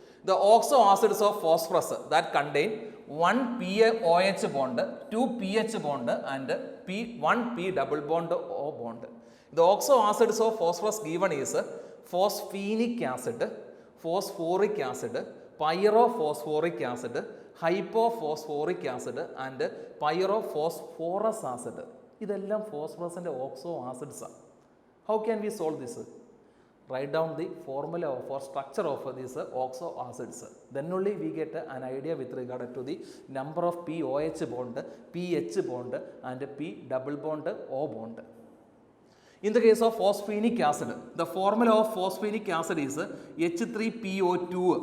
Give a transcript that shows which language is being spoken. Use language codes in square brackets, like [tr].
[en] The oxo acids of phosphorus that contain 1 PaOH bond, 2 pH bond and 1 P double bond O bond. The oxo acids of phosphorus given is phosphenic acid, phosphoric acid, pyrophosphoric acid, hypophosphoric acid and pyrophosphorus acid. [ml] ഇതെല്ലാം ഫോസ്ഫറസിൻ്റെ oxo acids ആണ്. [en] How can we solve this? Write down the formula or structure of these oxo acids. Then only we get an idea with regard to the number of POH bond, pH bond and P double bond O bond. In the case of phosphenic acid, the formula of phosphenic acid is H3PO2.